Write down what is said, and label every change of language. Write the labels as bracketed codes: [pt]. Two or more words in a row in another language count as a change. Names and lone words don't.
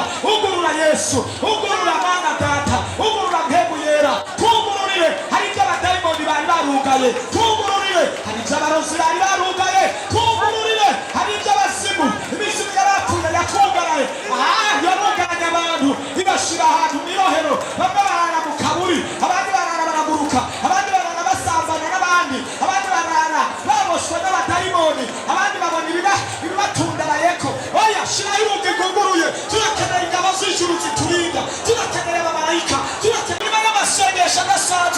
[rn] Ugurura Yesu, ugurura Mana Data, ugurura Mpemu Yera, twugururire. Hari ibyo abadayimoni bari barugaye, twugururire. Hari ibyo abarozi bari barugaye, twugururire. Hari ibyo abazimu, imizimu yarapfuye yatwugaraye, yarugaranye abantu ibashira ahantu mw'irohero. Bamwe barara mu kaburi, abandi barara baraguruka, abandi barara basambana n'abandi, abandi barara baboshwe n'abadayimoni, abandi babona ibibatundabayeko. Oya, shiraho urugi rwuguruye. Turakenera ingabo z'ijuru ziturinda, turakenera abamarayika, turakenera n'amasengesho adasanzwe.